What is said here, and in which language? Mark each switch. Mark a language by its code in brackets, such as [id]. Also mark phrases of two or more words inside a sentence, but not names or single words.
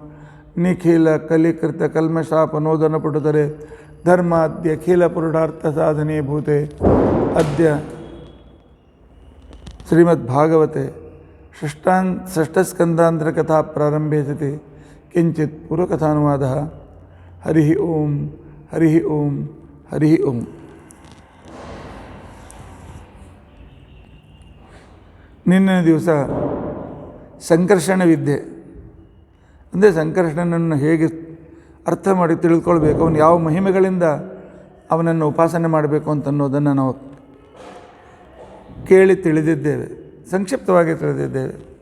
[sa] निखिलकलिकृतकल्मषापनोदनपटुतरे धर्माद्यखिलपुरुषार्थसाधने भूते अद्य श्रीमद्भागवते षष्ठस्कन्धान्तरकथा प्रारम्भे सति किञ्चित् पूर्वकथानुवादः हरिः ओम् हरिः ओम् हरिः ओम् [kn] ನಿನ್ನೆ ದಿವಸ ಸಂಕರ್ಷಣ ವಿದ್ಯೆ ಅಂದರೆ ಸಂಕರ್ಷಣನನ್ನು ಹೇಗೆ ಅರ್ಥ ಮಾಡಿ ತಿಳ್ಕೊಳ್ಬೇಕು, ಅವನು ಯಾವ ಮಹಿಮೆಗಳಿಂದ ಅವನನ್ನು ಉಪಾಸನೆ ಮಾಡಬೇಕು ಅಂತನ್ನೋದನ್ನು ನಾವು ಕೇಳಿ ತಿಳಿದಿದ್ದೇವೆ, ಸಂಕ್ಷಿಪ್ತವಾಗಿ ತಿಳಿದಿದ್ದೇವೆ.